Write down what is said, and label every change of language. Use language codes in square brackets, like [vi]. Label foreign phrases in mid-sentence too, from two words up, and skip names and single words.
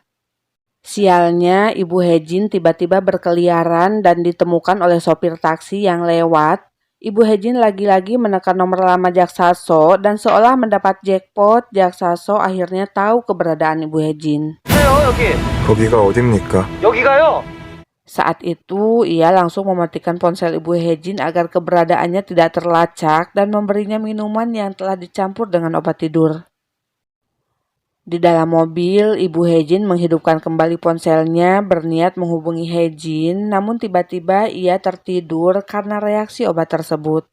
[id] Sialnya, Ibu Hejin tiba-tiba berkeliaran dan ditemukan oleh sopir taksi yang lewat. Ibu Hejin lagi-lagi menekan nomor lama Jaksaso dan seolah mendapat jackpot, Jaksaso akhirnya tahu keberadaan Ibu Hejin. [ko] 거기가 어딥니까? 여기가요. [id] Saat itu, ia langsung mematikan ponsel Ibu Hejin agar keberadaannya tidak terlacak dan memberinya minuman yang telah dicampur dengan obat tidur. Di dalam mobil, Ibu Hejin menghidupkan kembali ponselnya berniat menghubungi Hejin, namun tiba-tiba ia tertidur karena reaksi obat tersebut.